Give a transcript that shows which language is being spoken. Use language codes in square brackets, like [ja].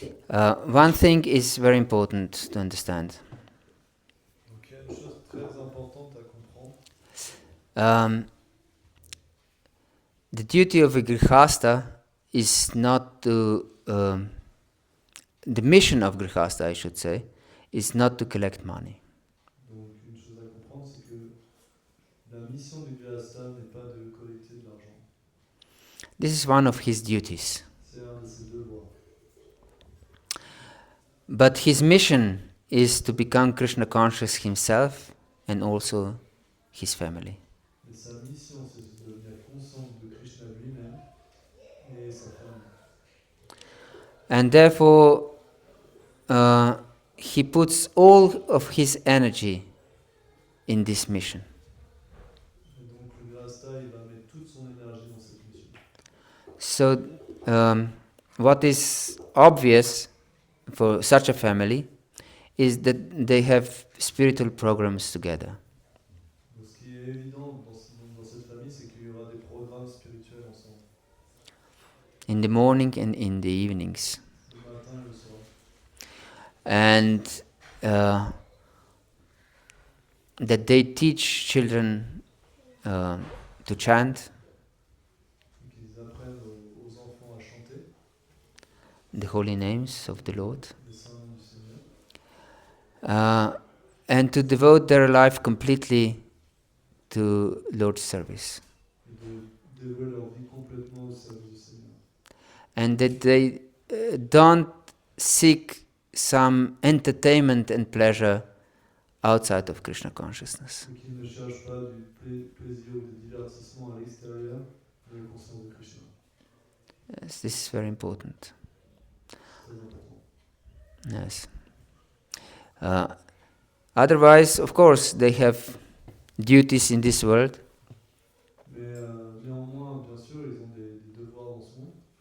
[en] One thing is very important to understand. [fr] Donc il y a une chose très importante à comprendre. [en] the duty of a grihasta is not to, the mission of grihasta, I should say, is not to collect money. [fr] Donc une chose à comprendre, c'est que la mission du Grihasta n'est pas de collecter de l'argent. [en] This is one of his duties. [fr] C'est un de ses devoirs. [en] But his mission is to become Krishna conscious himself and also his family. [fr] Mais sa mission, c'est de devenir conscient de Krishna lui-même et sa famille. [en] And therefore, he puts all of his energy in this mission. [fr] Et donc le Grihasta, il va mettre toute son énergie dans cette mission. [en] So, what is obvious for such a family is that they have spiritual programs together. [fr] Donc ce qui est évident dans cette famille, c'est qu'il y aura des programmes spirituels ensemble, [en] In the morning and in the evenings. [fr] le matin et le soir. [en] And that they teach children to chant [fr] Donc ils apprennent aux enfants à chanter [en] the holy names of the Lord, [fr] les saints noms du Seigneur [en] and to devote their life completely to Lord's service. [fr] et de dévouer leur vie complètement au service du Seigneur. [en] And that they don't seek some entertainment and pleasure outside of Krishna consciousness. [fr] Et qu'ils ne cherchent pas du plaisir ou du divertissement à l'extérieur de la conscience de Krishna. [en] Yes, this is very important. [fr] C'est très important. [en] Yes. Otherwise, of course, they have duties in this world, [fr] Mais néanmoins, bien sûr, ils ont des devoirs dans ce monde.